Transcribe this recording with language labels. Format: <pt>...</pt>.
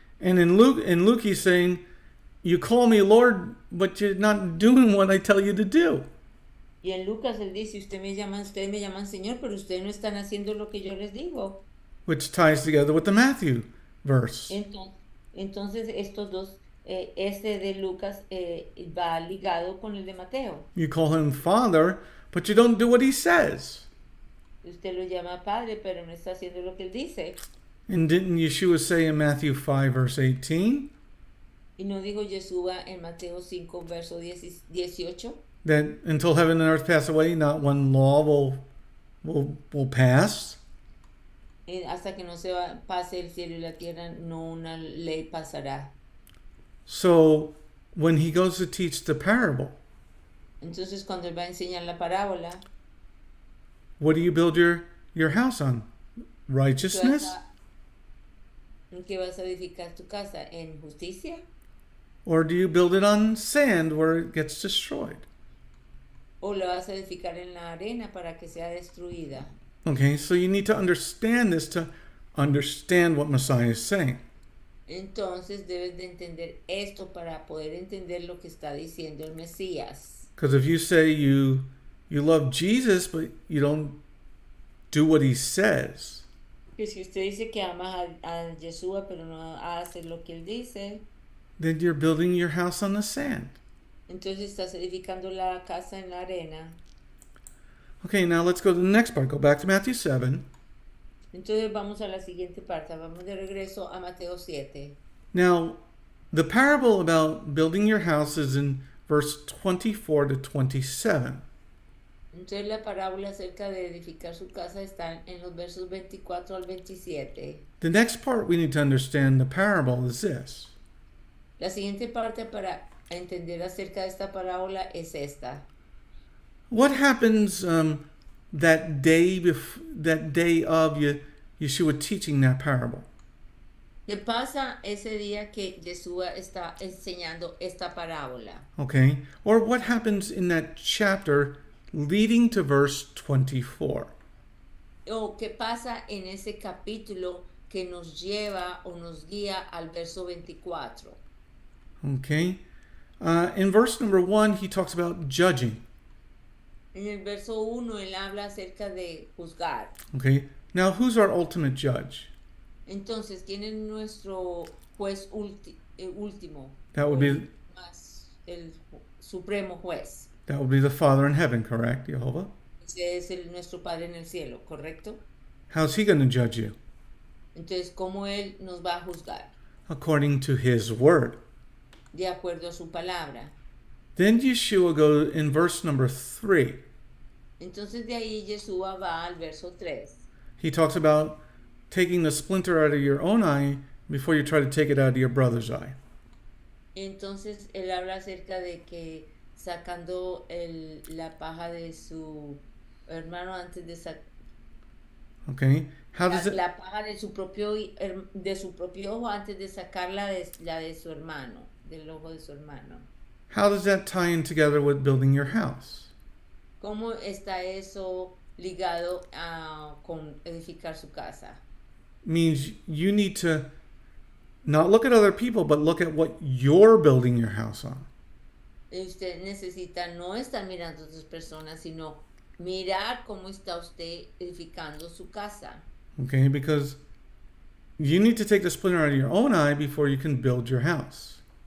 <en>And in Luke he's saying, you call me Lord, but you're not doing what I tell you to do.</en> <es>Y en Lucas él dice, ustedes me llaman Señor, pero ustedes no están haciendo lo que yo les digo.</es> <en>Which ties together with the Matthew verse.</en> <es>Entonces estos dos, este de Lucas va ligado con el de Mateo.</es> <en>You call him Father, but you don't do what he says.</en> <es>Usted lo llama Padre, pero no está haciendo lo que él dice.</es> <en>And didn't Yeshua say in Matthew 5 verse 18?</en> <es>Y no dijo Yeshua en Mateo 5 verso 18.</es> <en>That until heaven and earth pass away, not one law will pass.</en> <es>Hasta que no se pase el cielo y la tierra, no una ley pasará.</es> <en>So when he goes to teach the parable,</en> <es>Entonces cuando él va a enseñar la parábola,</es> <en>what do you build your house on? Righteousness?</en> <es>¿en qué vas a edificar tu casa? ¿En justicia?</es> <en>Or do you build it on sand where it gets destroyed?</en> <es>¿O la vas a edificar en la arena para que sea destruida?</es> <en>Okay, so you need to understand this to understand what Messiah is saying.</en> <es>Entonces debes de entender esto para poder entender lo que está diciendo el Mesías.</es> <en>Because if you say you love Jesus, but you don't do what he says,</en> <es>Que si usted dice que ama a Yeshua, pero no hace lo que él dice,</es> <en>then you're building your house on the sand.</en> <es>entonces estás edificando la casa en la arena.</es> <en>Okay, now let's go to the next part. Go back to Matthew 7.</en> <es>Entonces vamos a la siguiente parte. Vamos de regreso a Mateo 7.</es> <en>Now, the parable about building your house is in verse 24 to 27.</en> <es>Entonces la parábola acerca de edificar su casa está en los versos 24 al 27.</es> <en>The next part we need to understand the parable is this.</en> <es>La siguiente parte para entender acerca de esta parábola es esta.</es> <en>What happens that day of Yeshua teaching that parable?</en> <es>¿Qué pasa ese día que Yeshua está enseñando esta parábola?</es> <en>Okay, or what happens in that chapter leading to verse 24?</en> <es>¿O qué pasa en ese capítulo que nos lleva o nos guía al verso 24?</es> <en>Okay, in verse number 1 he talks about judging.</en> <es>En el verso 1 él habla acerca de juzgar.</es> <en>Okay, now who's our ultimate judge?</en> <es>Entonces, ¿quién es nuestro juez último?</es> <en>That would be</en> <es>El supremo juez.</es> <en>That would be the Father in heaven, correct, Jehovah?</en> <es>Ese es nuestro Padre en el cielo, ¿correcto?</es> <en>How's he going to judge you?</en> <es>Entonces, ¿cómo él nos va a juzgar?</es> <en>According to his word.</en> <es>De acuerdo a su palabra.</es> <en>Then Yeshua goes in verse number 3.</en> <es>Entonces de ahí Yeshua va al verso 3.</es> <en>He talks about taking the splinter out of your own eye before you try to take it out of your brother's eye.</en> <es>Entonces él habla acerca de que sacando la paja de su hermano antes de sacar.</es> <en>Okay. How does it?</en> <es>La paja de su propio ojo antes de sacar la de su hermano, del ojo de su hermano.</es> <en>how does that tie in together with building your house?</en> <es>¿Cómo está eso ligado con edificar su casa?</es> <en>Means you need to not look at other people, but look at what you're building your house on.</en> <es>Usted necesita no estar mirando a otras personas, sino mirar cómo está usted edificando su casa.</es> <en>Okay, because you need to take the splinter out of your own eye before you can build your house.</en>